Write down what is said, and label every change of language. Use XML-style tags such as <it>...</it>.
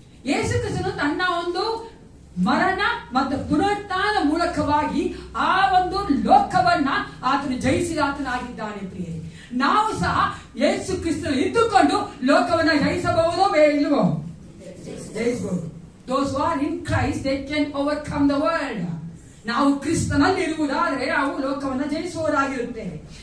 <kn>ಯೇಸು ಕ್ರಿಸ್ತನು ತನ್ನ ಒಂದು ಮರಣ ಮತ್ತು ಪುನರುತ್ಥಾನದ ಮೂಲಕವಾಗಿ ಆ ಒಂದು ಲೋಕವನ್ನ ಆತನು ಜಯಿಸಿದ ಆತನಾಗಿದ್ದಾನೆ. ಪ್ರಿಯರೇ, ನಾವು ಸಹ ಯೇಸು ಕ್ರಿಸ್ತನು ಇದ್ದುಕೊಂಡು ಲೋಕವನ್ನ ಜಯಿಸಬಹುದೋ ಇಲ್ವೋ? ಜಯಿಸಬಹುದು.</kn> <en>Those who are in Christ, they can overcome the world.</en> <kn>ನಾವು ಕ್ರಿಸ್ತನಲ್ಲಿ ಇರುವುದಾದ್ರೆ ನಾವು ಲೋಕವನ್ನ ಜಯಿಸುವವರಾಗಿರುತ್ತೇವೆ.</kn>